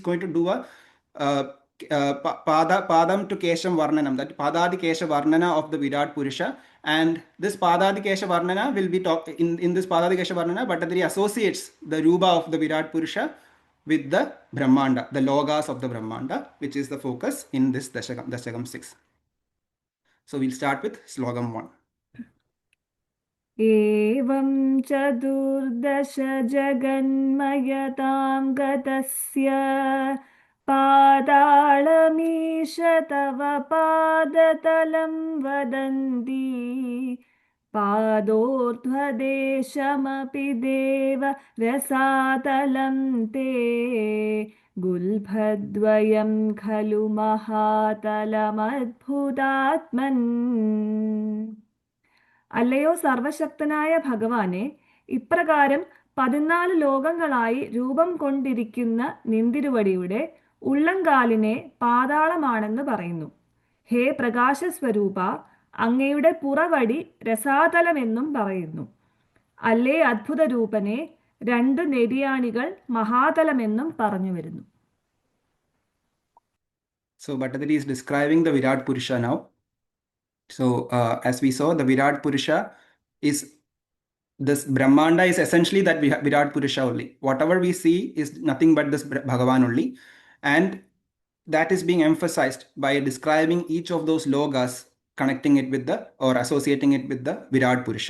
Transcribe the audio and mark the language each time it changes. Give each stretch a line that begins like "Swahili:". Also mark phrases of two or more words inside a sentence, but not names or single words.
English: Essentially, he's going to do Padam to Kesham Varnanam, that Padadi Kesha Varnana of the Virat Purusha. And this Padadi Kesha Varnana will be taught in this Padadi Kesha Varnana, Bhattacharya associates the Rupa of the Virat Purusha with the Brahmanda, the Logas of the Brahmanda, which is the focus in this Dashakam 6. So we'll start with Slogam 1.
Sanskrit: एवं चतुर्दश जगन्मयतां गतस्य पाताళमीश तव पादतलं वदन्ति पादोर्ध्वदेशमपि देव रसातलं ते गुल्फद्वयं खलु महातलमद्भुतात्मन्
Malayalam: അല്ലയോ സർവശക്തനായ ഭഗവാനെ, ഇപ്രകാരം 14 ലോകങ്ങളായി രൂപം കൊണ്ടിരിക്കുന്ന നിന്തിരുവടിയുടെ ഉള്ളങ്കാലിനെ പാതാളമാണെന്ന് പറയുന്നു. ഹേ പ്രകാശസ്വരൂപ, അങ്ങയുടെ പുറവടി രസാതലമെന്നും പറയുന്നു. അല്ലേ അദ്ഭുത രൂപനെ, 2 നെരിയാണികൾ മഹാതലമെന്നും പറഞ്ഞു വരുന്നു.
English: So Bhattacharya is describing the Virat Purusha now. So as we saw, the Virat Purusha is, this Brahmanda is essentially that Virat Purusha only. Whatever we see is nothing but this Bhagavan only. And that is being emphasized by describing each of those logas, connecting it with the, or associating it with the Virat Purusha.